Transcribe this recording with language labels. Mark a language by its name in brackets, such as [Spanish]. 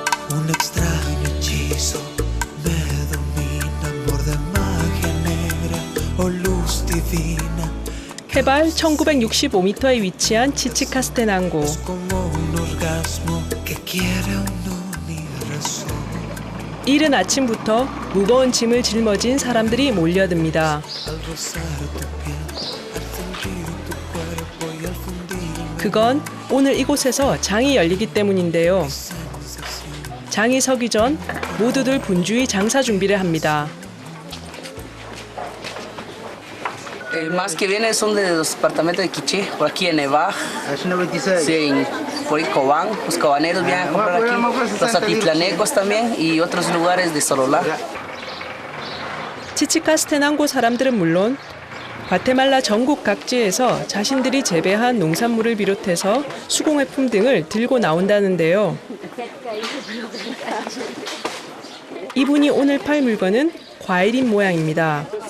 [Spanish] Un extraño hechizo me domina, amor de magia negra o luz divina. [Korean] 해발 1965m에 위치한 치치카스테난고. [Spanish] Como un orgasmo que quiere unir razón. [Korean] 이른 아침부터 무거운 짐을 짊어진 사람들이 몰려듭니다. [Spanish] Al rozar tu piel, al sentir tu cuerpo y al fundir. [Korean] 그건 오늘 이곳에서 장이 열리기 때문인데요. 장이 서기 전 모두들 분주히 장사 준비를 합니다. [Spanish] Más que vienen son de los departamentos de Quiché, por aquí en Nevaj, sí, por ahí Cobán, los cobaneros vienen a comprar aquí, los atitlanecos también y otros lugares de Sololá. [Korean] 치치카스테난고 사람들은 물론 과테말라 전국 각지에서 자신들이 재배한 농산물을 비롯해서 수공예품 등을 들고 나온다는데요. 이분이 오늘 팔 물건은 과일인 모양입니다.